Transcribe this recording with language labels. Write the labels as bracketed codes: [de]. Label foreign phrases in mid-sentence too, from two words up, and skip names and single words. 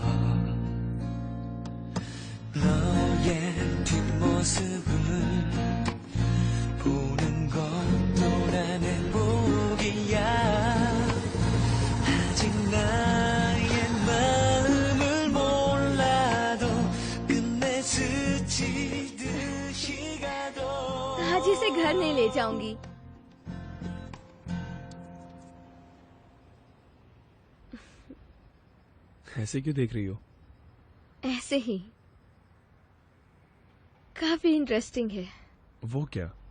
[ko] 너의 뒷모습을 보는 것도 난 행복이야. 아직 나의 마음을 몰라도 끝내 스치듯이 가도 [hi] आज इसे घर नहीं ले जाऊंगी। ऐसे क्यों देख रही हो? ऐसे ही। काफी इंटरेस्टिंग है। वो क्या?